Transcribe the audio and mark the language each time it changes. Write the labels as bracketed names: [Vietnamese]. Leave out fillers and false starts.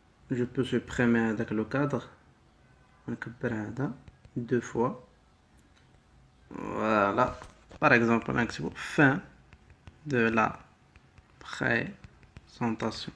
[French] Je peux supprimer avec le cadre. [Arabic] نكبر هذا [French] 2 fois. Voilà. Par exemple, [Arabic] نكتبو [French] fin de la présentation.